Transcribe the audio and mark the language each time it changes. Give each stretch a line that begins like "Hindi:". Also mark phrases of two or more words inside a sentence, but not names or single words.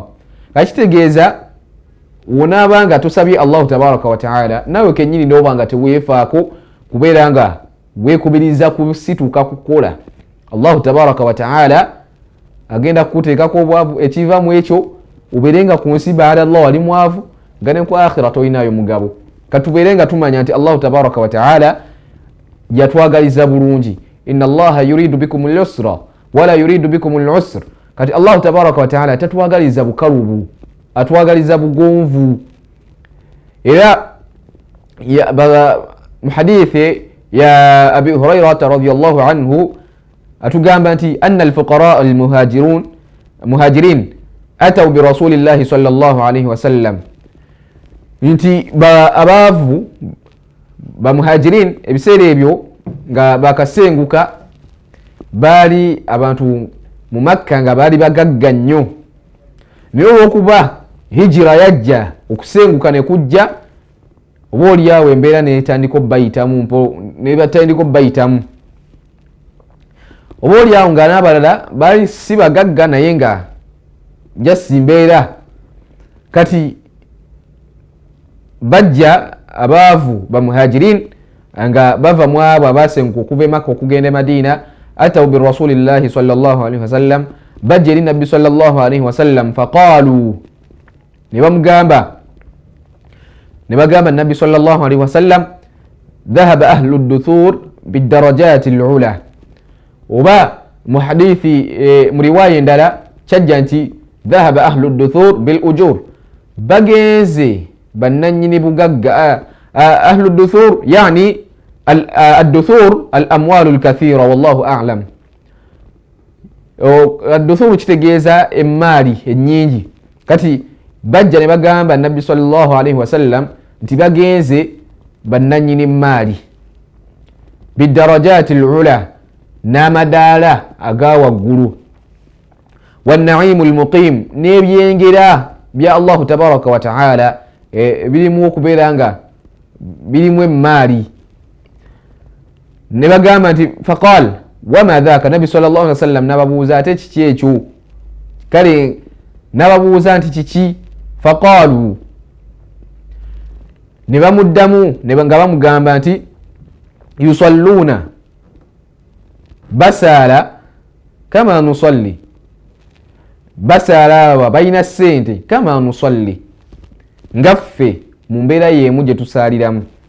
Ganda: Kakitegeeza wonaaba nga tosabye
Arabic: الله تبارك وتعالى
Ganda: nawe kennyini n'oba nga teweefaako kubeera nga weekubiriza kusituuka kukola,
Arabic: الله تبارك وتعالى
Ganda: agenda kukuteekako obwavu. Ekiva mu ekyo ubeere nga ku nsi baada Allah wali mwavu, nga ne ku akhira toyinayo mugabo. Katubeere nga tumanya nti
Arabic: الله تبارك وتعالى
Ganda: yatwagaliza bulungi.
Arabic: إن الله يريد بكم اليسر ولا يريد بكم العسر.
Ganda: Kati
Arabic: الله تبارك وتعالى
Ganda: tatwagaliza bukalubu, atwagaliza bugonvu. Era mu hadithi ya Abi Hurairah
Arabic: رضي الله عنه
Ganda: atugamba nti
Arabic: أن الفقراء المهاجرين أتوا برسول الله صلى الله عليه وسلم,
Ganda: nti abaavu ba muhajirin ebiseera ebyo nga bakasenguka baali abantu mu Makka nga baali bagagga nnyo, naye olw'okuba hijira yajja okusenguka ne kujja, oba oliawo embeera netandika obbayitamu, oba oliawo nga n'abalala baali si bagagga naye nga jasi mbeera. Kati bajja abaavu ba muhajirin nga bava mu abo abasenguka okuva e Makka okugenda e Madiina,
Arabic: أتوا برسول الله صلى الله عليه وسلم,
Ganda: bajja eri nabbi
Arabic: صلى الله عليه وسلم,
Ganda: faqaalu, ne bagamba nabbi
Arabic: صلى الله عليه وسلم, ذهب أهل الدثور بالدرجات العلى.
Ganda: Oba mu hadithi mu riwaya endala kyajja nti
Arabic: ذهب أهل الدثور بالأجور,
Ganda: bagenze bannanyini bugagga.
Arabic: أهل الدثور يعني الدثور الأموال الكثيرة والله أعلم.
Ganda: Ad-duthur kitegeeza emmaali ennyingi. Kati bajja ne bagamba nabbi
Arabic: صلى الله عليه وسلم
Ganda: nti bagenze bannanyini maali
Arabic: بالدرجات العلى,
Ganda: n'amadaala aga waggulu,
Arabic: والنعيم المقيم,
Ganda: n'ebyengera bya
Arabic: الله تبارك وتعالى
Ganda: birimu okubeera nga birimu emmaali. Ne bagamba nti
Arabic: فقال، وما ذاك
Ganda: nabbi
Arabic: صلى الله عليه وسلم
Ganda: nababuuza ate kiki ekyo kale nababuuza nti kiki faqalu ne bamuddamu nga bamugamba nti yusalluna basaala
Arabic: كما نصلي
Ganda: basaala aba balina ssente
Arabic: كما نصلي
Ganda: ngaffe mu mbeera y'emu gye tusaaliramu